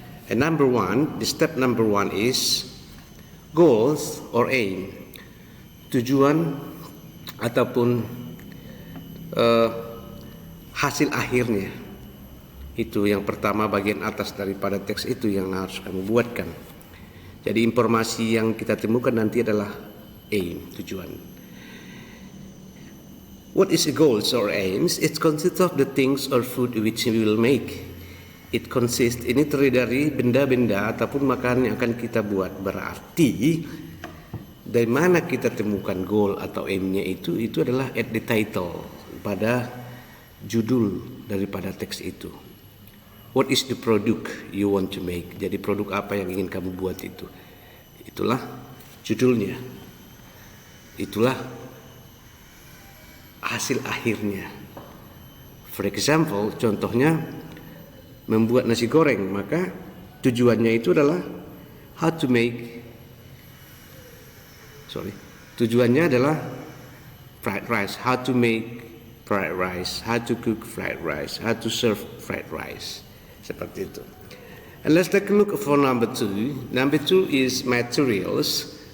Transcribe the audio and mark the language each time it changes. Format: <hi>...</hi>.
<en>And the step number one is goals or aim,</en> <id>tujuan ataupun hasil akhirnya. Itu yang pertama, bagian atas daripada teks itu yang harus kamu buatkan. Jadi informasi yang kita temukan nanti adalah aim, tujuan.</id> <en>What is goals or aims? It consists of the things or food which we will make. It consists,</en> <id>ini terdiri dari benda-benda ataupun makanan yang akan kita buat. Berarti dari mana kita temukan goal atau aimnya itu adalah</id> <en>at the title,</en> <id>pada judul daripada teks itu.</id> <en>What is the product you want to make?</en> <id>Jadi produk apa yang ingin kamu buat itu? Itulah judulnya. Itulah hasil akhirnya.</id> <en>For example,</en> <id>contohnya membuat nasi goreng, maka tujuannya itu adalah tujuannya adalah</id> <en>fried rice, how to make fried rice, how to cook fried rice, how to serve fried rice,</en> <id>seperti itu.</id> <en>And let's take a look for number two. Number two is materials.</en>